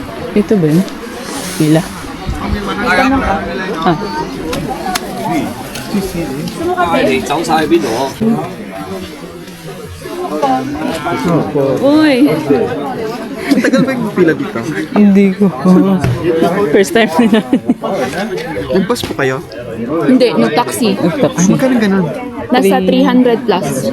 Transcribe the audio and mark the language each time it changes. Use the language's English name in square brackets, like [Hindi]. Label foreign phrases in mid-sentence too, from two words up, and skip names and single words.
[Filipino] Ito ba yun? Pila? Ah. [Cantonese] 你走晒去邊度？ [Filipino] Uy! Tagal ba yung pila dito? Hindi ko. [English] First time [Filipino] na namin. Nag-bus po kayo? Hindi, nag-taxi. Ay, magkano ganun? Nasa 300 plus.